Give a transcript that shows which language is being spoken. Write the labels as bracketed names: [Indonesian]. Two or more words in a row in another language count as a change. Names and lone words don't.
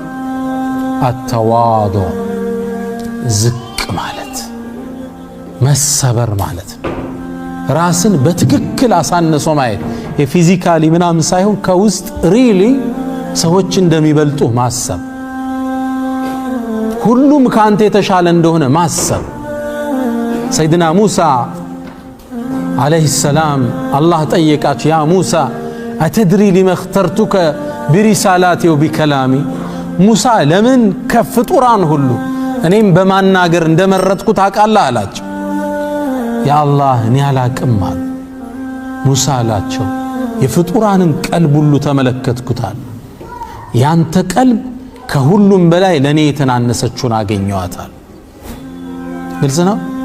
[Amharic] አተዋዱዕ፣ ዝቅ ማለት መሰበር ማለት ነው። ራስን በትክክል አሳንሶ ማየት የፊዚካሊ ምናምን ሳይሆን ከውስጥ ሪሊ ሰዎች እንደሚበልጡ ማሰብ፣ ሁሉም ካንተ የተሻለ እንደሆነ ማሰብ። ሰይድና ሙሳ [Arabic] عليه السلام [Amharic] الله ጠየቃቸው [Arabic] يا موسى أتدري لما اخترتك برسالاتي وبكلامي [Amharic] ሙሳ ለምን ከፍጡራን ሁሉ እኔም በማናገር እንደመረጥኩ ታውቃለህ አላቸው [Arabic] يا الله [Amharic] እኔ አላቅም አሉ ሙሳ አላቸው የፍጡራንን ቀልብ ሁሉ ተመለከትኩታል ያንተ ቀልብ ከሁሉም በላይ ለኔ የተናነሰችውን አገኘዋታል ግልጽ ነው